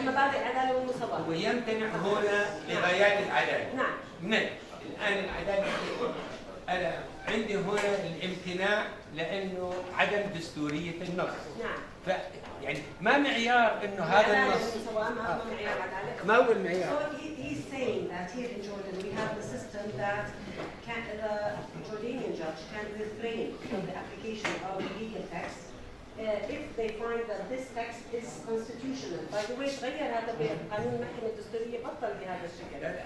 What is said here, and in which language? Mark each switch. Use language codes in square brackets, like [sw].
[ar] مبادئ العدالة والمساواة. ويمتنع هنا لغايات العدالة. نعم. الآن العدالة، أنا عندي هنا الامتناع لأنه عدم دستورية النص. نعم. يعني ما معيار إنه هذا النص. ما معيار العدالة. ما هو المعيار. [en] So he's saying that here in Jordan we have the system that the Jordanian judge can refrain from the application of legal text if they find that this text is constitutional. By the way, [ar] تغير هذا بقانون المحكمة الدستورية، بطل بهذا الشكل.